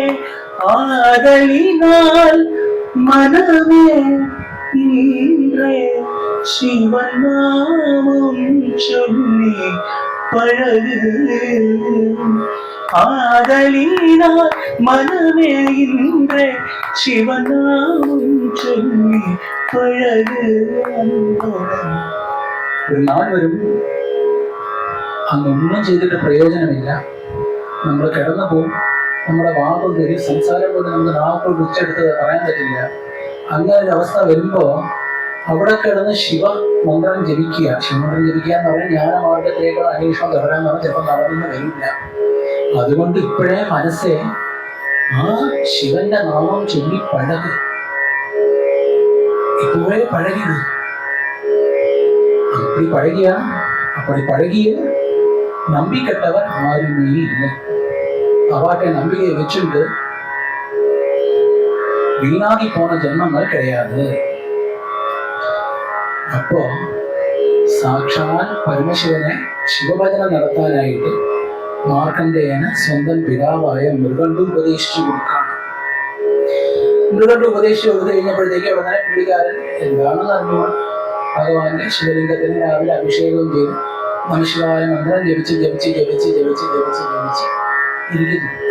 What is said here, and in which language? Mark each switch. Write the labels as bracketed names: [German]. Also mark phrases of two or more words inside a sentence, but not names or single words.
[Tamil] ஆதலினால் மனமே இன்றே சிவன் நாமம் சொல்லி பழகு ஆதலினால் மனமே இன்றே சிவன் நாமம் சொல்லி பழகு. [Malayalam] ഒരു നാൾ വരും അങ്ങൊന്നും ചെയ്തിട്ട് പ്രയോജനമില്ല, നമ്മൾ കിടന്നു പോകും, നമ്മുടെ വാക്കുകൾ വരും, സംസാരം കൊണ്ട് നമുക്ക് നാവുകൾ ഉച്ചെടുത്ത് പറയാൻ പറ്റില്ല. അങ്ങനെ ഒരു അവസ്ഥ വരുമ്പോൾ അവിടെ കിടന്ന് ശിവമന്ത്രം ജപിക്കുക. ശിവമന്ത്രം ജപിക്കുക എന്ന് പറഞ്ഞാൽ ജ്ഞാനമാർഗത്തിലേക്കുള്ള അന്വേഷണം തുടരാന്ന് പറഞ്ഞാൽ ചിലപ്പോൾ നടന്നു വരില്ല. അതുകൊണ്ട് ഇപ്പോഴേ മനസ്സെ ആ ശിവന്റെ നാമം ചൊല്ലി പഴക്, ഇപ്പോഴേ പഴകിയത്. [Tamil] அப்படி பழகிய நம்பிக்கட்டவர் யாருமே இல்லை. அவாட்டை நம்பிக்கையை வச்சுட்டு வீணாகி போன ஜென்மங்கள் கிடையாது. [Malayalam] അപ്പോ സാക്ഷാൽ പരമശിവനെ ശിവഭജന നടത്താനായിട്ട് മാർക്കണ്ഡേയന് സ്വന്തം പിതാവായ മൃഗണ്ടു ഉപദേശിച്ചു കൊടുക്കാണ്. മൃഗണ്ടു ഉപദേശിച്ചു കൊടുത്തു കഴിഞ്ഞപ്പോഴത്തേക്ക് ഉടനെ പുള്ളിക്കാരൻ എന്താണെന്ന് അറിഞ്ഞുകൊണ്ട് ഭഗവാന്റെ ശിവലിംഗത്തിന് രാവിലെ അഭിഷേകം ചെയ്ത് മനുഷ്യരായ മന്ത്രം ജപിച്ച് ജപിച്ച് ജപിച്ച് ജപിച്ച് ജപിച്ച് ജപിച്ച് ഇരിക്കുന്നു.